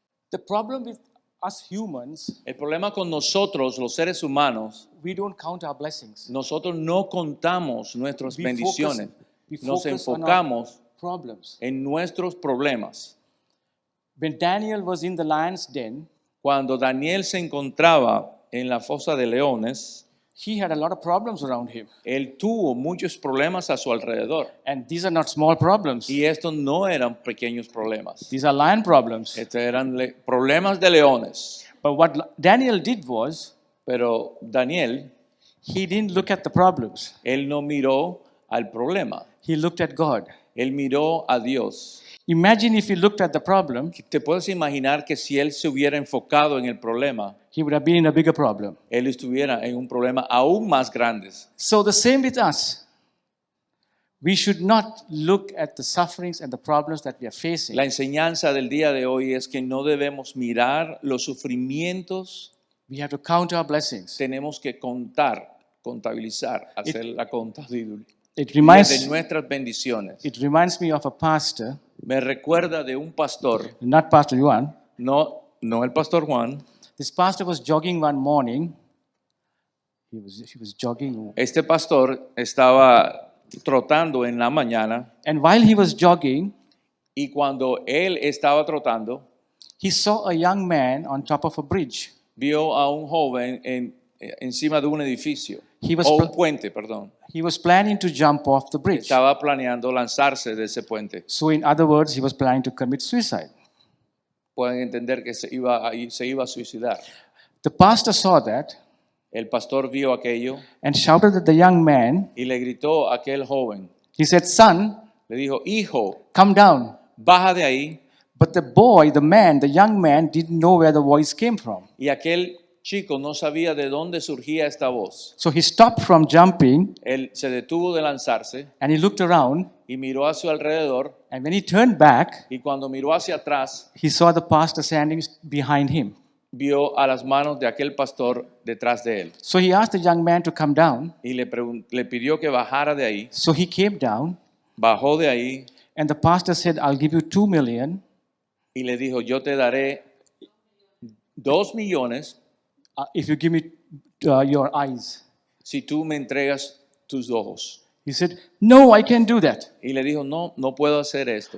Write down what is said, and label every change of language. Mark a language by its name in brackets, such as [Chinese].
[English] The problem with us humans, [Spanish] El problema con nosotros, los seres humanos, [English] we don't count our blessings. [Spanish] nosotros no contamos nuestras [English] We [Spanish] bendiciones, [English] we [Spanish] nos [English] focus on our [Spanish] enfocamos [English] problems. [Spanish] en nuestros problemas. [English] When Daniel was in the lion's den, [Spanish] Cuando Daniel se encontraba en la fosa de leones, [English] he had a lot of problems around him. [Spanish] él tuvo muchos problemas a su alrededor. [English] And these are not small problems. [Spanish] Y estos no eran pequeños problemas. [English] These are lion problems. [Spanish] Estos eran problemas de leones. [English] But what Daniel did was, [Spanish] Pero Daniel, [English] he didn't look at the problems. [Spanish] él no miró al problema. [English] He looked at God. [Spanish] Él miró a Dios. [English] Imagine if he looked at the problem, [Spanish] ¿Te puedes imaginar que si él se hubiera enfocado en el problema, [English] he would have been in a bigger problem. [Spanish] él estuviera en un problema aún más grande? [English] So the same with us. We should not look at the sufferings and the problems that we are facing. [Spanish] La enseñanza del día de hoy es que no debemos mirar los sufrimientos, [English] We have to count our blessings. [Spanish] tenemos que contabilizar, hacer la contabilidad [English] It [Spanish] de [English] reminds, [Spanish] nuestras bendiciones. [English] it reminds me of a pastor, [Spanish] Me recuerda de un pastor, [English] not Pastor Yuan. [Spanish] no el pastor Juan. [English] This pastor was jogging one morning. He was jogging. [Spanish] Este pastor estaba trotando en la mañana [English] And while he was jogging, [Spanish] y cuando él estaba trotando, [English] he saw a young man on top of a bridge. [Spanish] vio a un joven encima de un edificio, [English] He was [Spanish] o un pl- puente, perdón. [English] He was planning to jump off the bridge. [Spanish] Estaba planeando lanzarse de ese puente. [English] So in other words, he was planning to commit suicide. [Spanish] Pueden entender que se iba a suicidar. [English] The pastor saw that [Spanish] El pastor vio aquello [English] and shouted at the young man. [Spanish] y le gritó a aquel joven. [English] He said, "Son, [Spanish] Le dijo, hijo, [English] come down." [Spanish] baja de ahí. [English] But the boy, the young man, didn't know where the voice came from. [Spanish] Y aquel chico no sabía de dónde surgía esta voz. [English] So he stopped from jumping [Spanish] Él se detuvo de lanzarse [English] and he looked around. [Spanish] y miró a su alrededor. [English] And when he turned back, [Spanish] Y cuando miró hacia atrás, [English] he saw the pastor standing behind him. [Spanish] vio a las manos de aquel pastor detrás de él. [English] So he asked the young man to come down. [Spanish] Y le pidió que bajara de ahí. [English] So he came down, [Spanish] Bajó de ahí [English] and the pastor said, "I'll give you 2 million [Spanish] y le dijo, yo te daré 2 millones [English] if you give me your eyes." [Spanish] si tú me entregas tus ojos. [English] He said, "No, I can't do that." [Spanish] Y le dijo, no puedo hacer esto.